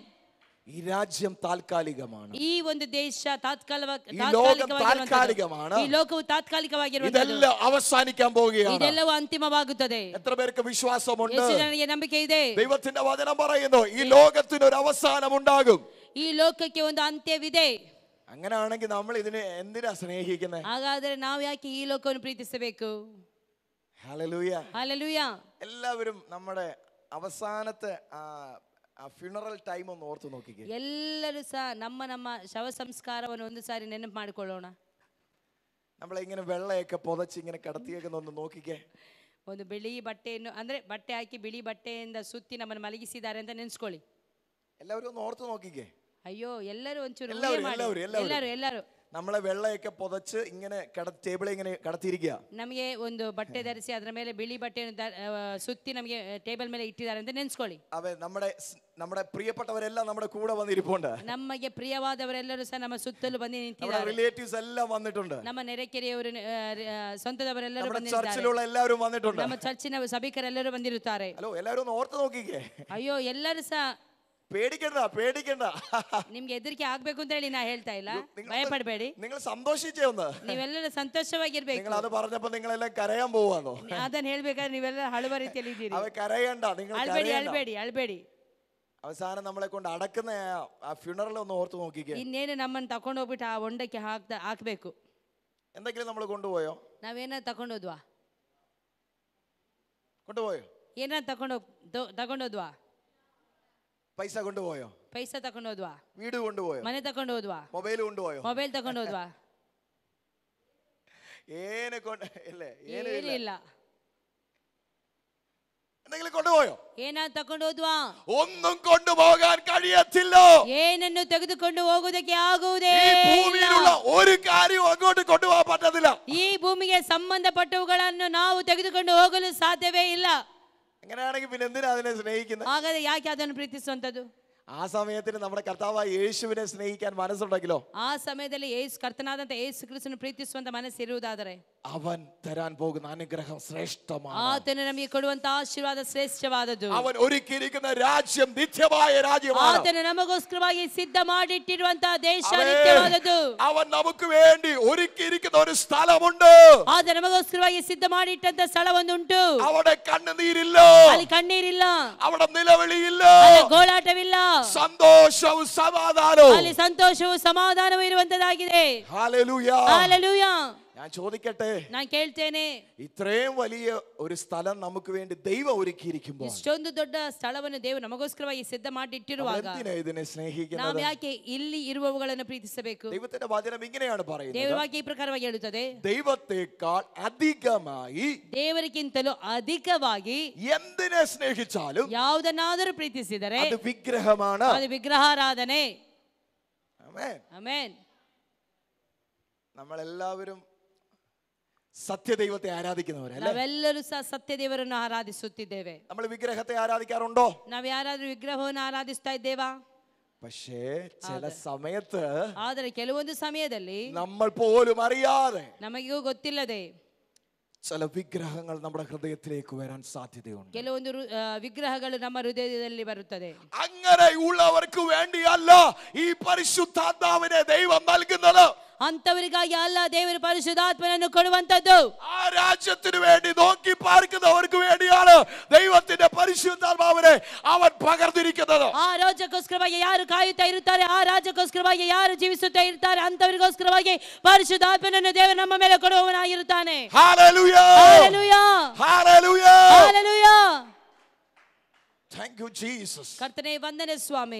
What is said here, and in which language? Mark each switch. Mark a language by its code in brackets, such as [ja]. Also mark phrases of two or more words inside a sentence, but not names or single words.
[ml] ഈ രാജ്യം താൽക്കാലികമാണ്. [kn] ಈ ಒಂದು ದೇಶ ತಾತ್ಕಾಲಿಕವಾಗಿರುತ್ತದೆ. [ml] താൽക്കാലികമാണ്. [kn] ಈ ಲೋಕವು ತಾತ್ಕಾಲಿಕವಾಗಿರುತ್ತದೆ. [ml] ഇതെല്ലാം അവസാനിക്കാൻ പോവുകയാണ്. [kn] ಇದೆಲ್ಲವೂ ಅಂತಿಮವಾಗುತ್ತದೆ. [ml] എത്ര പേർക്ക് വിശ്വാസമുണ്ട്? [kn] ಎಷ್ಟು ಜನರಿಗೆ ನಂಬಿಕೆ ಇದೆ? [ml] ദൈവത്തിന്റെ വചനം പറയുന്നു, ഈ ലോകത്തിന് ഒരു അവസാനം ഉണ്ടാകും. [kn] ಈ ಲೋಕಕ್ಕೆ ಒಂದು ಅಂತ್ಯವಿದೆ. [ml] അങ്ങനെയാണെങ്കിൽ നമ്മൾ ഇതിനെ എന്തിനാ സ്നേഹിക്കുന്നത്? [kn] ಹಾಗಾದರೆ ನಾವು ಯಾಕೆ ಈ ಲೋಕವನ್ನು ಪ್ರೀತಿಸಬೇಕು? [ml] ഹല്ലേലൂയ. [kn] ಹಾಲೆಲೂಯಾ. [ml] എല്ലാവരും നമ്മുടെ അവസാനത്തെ [en] funeral time [ml] ഒന്ന് ഓർത്ത് നോക്കിക്കേ. [kn] ಎಲ್ಲರೂ ಸಹ ನಮ್ಮ ನಮ್ಮ ಶವ ಸಂಸ್ಕಾರವನ್ನು ಒಂದು ಸಾರಿ ನೆನಪು ಮಾಡಿಕೊಳ್ಳೋಣ. [ml] നമ്മളിങ്ങനെ വെള്ളയൊക്കെ പൊതച്ച് ഇങ്ങനെ കിടത്തിയേക്കുന്ന ഒന്ന് നോക്കിക്കേ. [kn] ಒಂದು ಬಿಳಿ ಬಟ್ಟೆಯನ್ನು, ಅಂದ್ರೆ ಬಟ್ಟೆ ಹಾಕಿ ಬಿಳಿ ಬಟ್ಟೆಯಿಂದ ಸುತ್ತಿ ನಮ್ಮನ್ನು ಮಲಗಿಸಿದ್ದಾರೆ ಅಂತ ನೆನೆಸ್ಕೊಳ್ಳಿ. [ml] എല്ലാവരും ഒന്ന് ഓർത്ത് നോക്കിക്കേ. [kn] ಅಯ್ಯೋ, ಎಲ್ಲರೂ ಒಂಚೂರು [ml] എല്ലാവരും. [kn] ಎಲ್ಲರೂ [ml] നമ്മളെ വെള്ളയൊക്കെ പുതച്ച് ഇങ്ങനെ ടേബിളെ ഇങ്ങനെ കടത്തിയിരിക്കുക. [kn] ನಮಗೆ ಒಂದು ಬಟ್ಟೆ ಧರಿಸಿ ಅದರ ಮೇಲೆ ಬಿಳಿ ಬಟ್ಟೆಯನ್ನು ಸುತ್ತಿ ನಮಗೆ ಟೇಬಲ್ ಮೇಲೆ ಇಟ್ಟಿದ್ದಾರೆ ಅಂತ ನೆನೆಸ್ಕೊಳ್ಳಿ. [ml] അവൻ നമ്മുടെ പ്രിയപ്പെട്ടവരെല്ലാം നമ്മുടെ കൂടെ വന്നിരിപ്പുണ്ട്. [kn] ನಮಗೆ ಪ್ರಿಯವಾದವರೆಲ್ಲರೂ ಸಹ ನಮ್ಮ ಸುತ್ತಲೂ ಬಂದು ನಿಂತಿದ್ದಾರೆ. [ml] റിലേറ്റീവ്സ് എല്ലാം വന്നിട്ടുണ്ട്. [kn] ನಮ್ಮ ನೆರೆಕೆರೆಯವರು ಸ್ವಂತದವರೆಲ್ಲರೂ ಬಂದಿದ್ದಾರೆ. [ml] ചർച്ചിലുള്ള എല്ലാവരും വന്നിട്ടുണ്ട്. [kn] ನಮ್ಮ ಚರ್ಚಿನ ಸಭಿಕರೆಲ್ಲರೂ ಬಂದಿರುತ್ತಾರೆ. [ml] ഹലോ, എല്ലാവരും ഒന്ന് ഓർത്ത് നോക്കിക്കേ. [kn] ಅಯ್ಯೋ, ಎಲ್ಲರೂ ಸಹ [ml] പേടിക്കണ്ട. [kn] ನಿಮ್ಗೆ ಹೆದರಿಕೆ ಆಗ್ಬೇಕು ಅಂತ ಹೇಳಿ ನಾ ಹೇಳ್ತಾ ಇಲ್ಲ, ಭಯ ಪಡಬೇಡಿ. [ml] നിങ്ങൾ സന്തോഷിച്ചേ ഒന്ന്. [kn] ನೀವೆಲ್ಲರೂ ಸಂತೋಷವಾಗಿರ್ಬೇಕು. [ml] നിങ്ങൾ അത് പറഞ്ഞപ്പോൾ നിങ്ങളെല്ലാം കരയാൻ പോവാന്നോ? [kn] ಅದನ್ನ ಹೇಳ್ಬೇಕಾದ್ರೆ ನೀವೆಲ್ಲ ಅಳುವ ರೀತಿಯಲ್ಲಿ ಇದ್ದೀರಿ. [ml] അവ കരയണ്ട, നിങ്ങൾ [kn] ಅಳ್ಬೇಡಿ. [ml] അവസാനം നമ്മളെ കൊണ്ട് അടക്കുന്ന ആ ഫ്യൂണറൽ ഒന്ന് ഓർത്ത് നോക്കിക്കേ. [kn] ಇನ್ನೇನು ನಮ್ಮನ್ನು ತಕೊಂಡು ಹೋಗ್ಬಿಟ್ಟು ಆ ಹೊಂಡಕ್ಕೆ ಹಾಕ್ಬೇಕು. [ml] എന്തെങ്കിലും നമ്മൾ കൊണ്ടുപോയോ? [kn] ನಾವೇನ ತಕೊಂಡೋದ್ವಾ? ಏನ ತಕೊಂಡೋದ್ವಾ? [ml] പൈസ കൊണ്ടുപോയോ? [kn] ಪೈಸಾ ತಕೊಂಡೋದ್ವಾ? [ml] വീട് കൊണ്ടുപോയോ? [kn] ಮನೆ ತಕೊಂಡೋದ್ವಾ? [ml] മൊബൈൽ കൊണ്ടുപോയോ? [kn] ಮೊಬೈಲ್ ತಕೊಂಡೋದ್ವಾ? ಏನಿಲ್ಲ. [ml] എന്തെങ്കിലും കൊണ്ടുപോയോ? [kn] ಏನ ತಕೊಂಡೋದ್ವಾ? [ml] ഒന്നും കൊണ്ടുപോകാൻ കഴിയത്തില്ല. [kn] ಏನನ್ನು ತೆಗೆದುಕೊಂಡು ಹೋಗುವುದಕ್ಕೆ ಆಗುವುದೇ [ml] ഈ ഭൂമിയിലുള്ള ഒരു കാര്യവും അങ്ങോട്ട് കൊണ്ടുപോകാൻ പറ്റത്തില്ല. [kn] ಈ ಭೂಮಿಗೆ ಸಂಬಂಧಪಟ್ಟವುಗಳನ್ನು ನಾವು ತೆಗೆದುಕೊಂಡು ಹೋಗಲು ಸಾಧ್ಯವೇ ಇಲ್ಲ. [ml] അങ്ങനെയാണെങ്കിൽ പിന്നെ എന്തിനാ അതിനെ സ്നേഹിക്കുന്നത്? [kn] ಹಾಗಾದ್ರೆ ಯಾಕೆ ಅದನ್ನು ಪ್ರೀತಿಸುವಂತದ್ದು? [ml] ആ സമയത്തിന് നമ്മുടെ കർത്താവായ യേശുവിനെ സ്നേഹിക്കാൻ മനസ്സുണ്ടെങ്കിലോ, [kn] ಆ ಸಮಯದಲ್ಲಿ ಕರ್ತನಾದಂತ ಯೇಸು ಕ್ರಿಸ್ತನನ್ನು ಪ್ರೀತಿಸುವಂತ ಮನಸ್ಸು ಇರುವುದಾದರೆ [ml] അവൻ തരാൻ പോകുന്ന അനുഗ്രഹം ശ്രേഷ്ഠമാണ്. [kn] ಆತನು ನಮಗೆ ಕೊಡುವಂತ ಆಶೀರ್ವಾದ ಶ್ರೇಷ್ಠವಾದದ್ದು. [ml] അവൻ ഒരുക്കിയിരിക്കുന്ന രാജ്യം നിത്യമായ രാജ്യമാണ്. [kn] ಆತನು ನಮಗೋಸ್ಕರವಾಗಿ ಸಿದ್ಧ ಮಾಡಿಟ್ಟಿರುವಂತ ದೇಶ ನಿತ್ಯವಾದದ್ದು. [ml] അവൻ നമുക്ക് വേണ്ടി ഒരുക്കിയിരിക്കുന്ന ഒരു സ്ഥലമുണ്ട്. [kn] ಆತ ನಮಗೋಸ್ಕರವಾಗಿ ಸಿದ್ಧ ಮಾಡಿಟ್ಟಂತ ಸ್ಥಳವೊಂದುಂಟು. [ml] അവിടെ കണ്ണുനീരില്ല, [kn] ಅಲ್ಲಿ ಕಣ್ಣೀರಿಲ್ಲ, [ml] അവിടെ നിലവിളിയില്ല, [kn] ಅಲ್ಲಿ ಗೋಳಾಟವಿಲ್ಲ, [ml] സന്തോഷവും സമാധാനവും, [kn] ಅಲ್ಲಿ ಸಂತೋಷವು ಸಮಾಧಾನವೂ ಇರುವಂತದಾಗಿದೆ. [ml] ഹല്ലേലൂയ. ഹല്ലേലൂയ. ഞാൻ ചോദിക്കട്ടെ, [kn] ഞാൻ ಕೇಳ್ತೇನೆ, [ml] ഇത്രയും വലിയ ഒരു സ്ഥലം നമുക്ക് വേണ്ടി ദൈവം ഒരുക്കിയിരിക്കുമ്പോൾ [kn] ಇಷ್ಟೊಂದು ದೊಡ್ಡ ಸ್ಥಳವನ್ನು ದೇವರು ನಮಗೋಸ್ಕರವಾಗಿ ಸಿದ್ಧ ಮಾಡಿಟ್ಟಿರುವಾಗ [ml] ഇതിനെ സ്നേഹിക്കുന്നത്? [kn] ನಾವು ಯಾಕೆ ಇಲ್ಲಿ ಇರುವವುಗಳನ್ನು ಪ್ರೀತಿಸಬೇಕು? [ml] ദൈവത്തിന്റെ വചനം ഇങ്ങനെയാണ് പറയുന്നത്. [kn] ದೇವರ ವಾಕ್ಯ ಈ ಪ್ರಕಾರವಾಗಿ ಹೇಳುತ್ತದೆ, [ml] ദൈവത്തെക്കാൾ അധികമായി, [kn] ದೇವರಿಗಿಂತಲೂ ಅಧಿಕವಾಗಿ [ml] എന്തിനെ സ്നേഹിച്ചാലും [kn] ಯಾವುದನ್ನಾದರೂ ಪ್ರೀತಿಸಿದರೆ [ml] അത് വിഗ്രഹമാണ്. [kn] ಅದು ವಿಗ್ರಹಾರಾಧನೆ. [ml] ആമേൻ. [kn] ಆಮೆನ್. [ml] നമ്മളെല്ലാവരും സത്യദൈവത്തെ ആരാധിക്കുന്നവരല്ലേ? [kn] ನಾವೆಲ್ಲರೂ ಸಹ ಸತ್ಯ ದೇವರನ್ನು ಆರಾಧಿಸುತ್ತಿದ್ದೇವೆ. [ml] നമ്മൾ വിഗ്രഹത്തെ ആരാധിക്കാറുണ്ടോ? [kn] ನಾವು ಯಾರಾದ್ರೂ ವಿಗ್ರಹವನ್ನು ಆರಾಧಿಸ್ತಾ ಇದ್ದೇವಾ? [ml] പക്ഷേ ചില സമയത്ത്, [kn] ಆದರೆ ಕೆಲವೊಂದು ಸಮಯದಲ್ಲಿ [ml] നമ്മൾ പോലും അറിയാതെ [kn] ನಮಗೂ ಗೊತ್ತಿಲ್ಲದೆ [ml] ചില വിഗ്രഹങ്ങൾ നമ്മുടെ ഹൃദയത്തിലേക്ക് വരാൻ സാധ്യതയുണ്ട്. [kn] ಕೆಲವೊಂದು ವಿಗ್ರಹಗಳು ನಮ್ಮ ಹೃದಯದಲ್ಲಿ ಬರುತ್ತದೆ. [ml] അങ്ങനെയുള്ളവർക്ക് വേണ്ടിയല്ല ഈ പരിശുദ്ധാത്മാവിനെ ദൈവം നൽകുന്നത്. [kn] ಅಂತವರಿಗಾಗಿ ಅಲ್ಲ ದೇವರು ಪರಿಶುದ್ಧಾತ್ಮನನ್ನು ಕೊಡುವಂತದ್ದು. [ml] ആ രാജ്യത്തിന് വേണ്ടി നോക്കി പാർക്കുന്നവർക്ക് വേണ്ടിയാണ് ദൈവത്തിന്റെ പരിശുദ്ധാത്മാവിനെ അവൻ പകർന്നിരിക്കുന്നത്. [kn] ಆ ರಾಜ್ಯಕ್ಕೋಸ್ಕರವಾಗಿ ಯಾರು ಕಾಯುತ್ತಾ ಇರುತ್ತಾರೆ, ಆ ರಾಜ್ಯಕ್ಕೋಸ್ಕರವಾಗಿ ಯಾರು ಜೀವಿಸುತ್ತಾ ಇರ್ತಾರೆ, ಅಂತವರಿಗೋಸ್ಕರವಾಗಿ ಪರಿಶುದ್ಧಾತ್ಮನನ್ನು ದೇವರು ನಮ್ಮ ಮೇಲೆ ಕೊಡುವವನಾಗಿರುತ್ತಾನೆ. [ml] ഹല്ലേലൂയ. [kn] ಹಲ್ಲೆಲೂಯ. [ml] ഹല്ലേലൂയ. [kn] ಹಲ್ಲೆಲೂಯ. [en] Thank you Jesus. [kn] ಕರ್ತನೇ ವಂದನೆ ಸ್ವಾಮಿ.